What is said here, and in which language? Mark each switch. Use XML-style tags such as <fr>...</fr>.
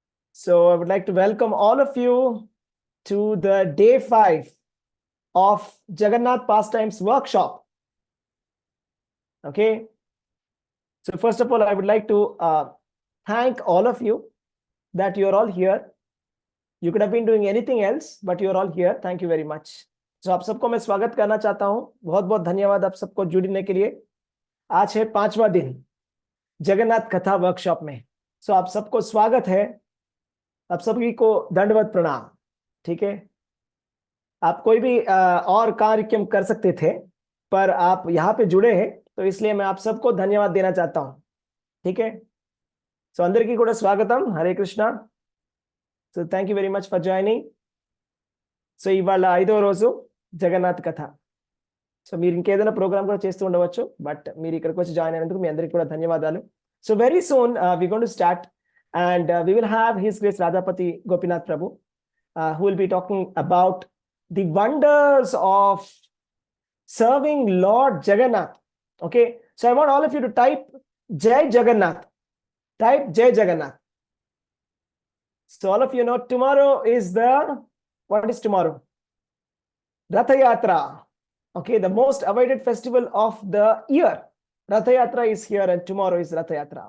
<en>So I would like to welcome all of you to the day 5 of Jagannath Pastimes workshop. Okay. So first of all, I would like to thank all of you that you're all here. You could have been doing anything else, but you're all here. Thank you very much.</en> <hi>So आप सबको मैं स्वागत करना चाहता हूं. बहुत बहुत धन्यवाद आप सबको जुड़ने के लिए. आज है 5वां दिन जगन्नाथ कथा वर्कशॉप में. सो आप सबको स्वागत है. आप सभी को दंडवत प्रणाम. ठीक है. आप कोई भी और कार्यक्रम कर सकते थे, पर आप यहाँ पे जुड़े हैं, तो इसलिए मैं आप सबको धन्यवाद देना चाहता हूं. ठीक है.</hi> <te>సో అందరికీ కూడా స్వాగతం. Hare Krishna.</te> <en>So thank you very much for joining.</en> <te>So ఇవాళ 5వ రోజు జగన్నాథ్ కథ. సో మీరు ఇంకేదైనా ప్రోగ్రామ్ కూడా చేస్తూ ఉండవచ్చు, బట్ మీరు ఇక్కడికి వచ్చి జాయిన్ అయినందుకు మీ అందరికీ కూడా ధన్యవాదాలు.</te> <en>So very soon we going to start and we will have his grace Radhapati Gopinath Prabhu who will be talking about the wonders of serving Lord Jagannath. Okay, so I want all of you to type Jai Jagannath. Type Jai Jagannath. So all of you know tomorrow is what is tomorrow? Ratha Yatra. Okay, the most awaited festival of the year. Ratha Yatra is here and tomorrow is Ratha Yatra.</en>